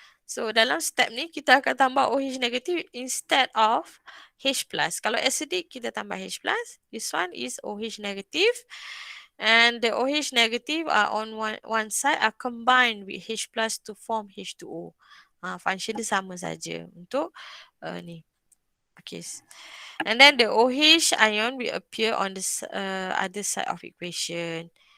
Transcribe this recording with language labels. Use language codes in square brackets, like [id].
[ms] So dalam step ni kita akan tambah OH negatif [en] instead of [ms] H+. Kalau acidic kita tambah H+. [en] This one is OH negative. And the OH negative are on one side are combined with H+ to form H2O. [ms] Function dia sama saja untuk ni. [en] Okay. And then the OH ion will appear on the other side of equation.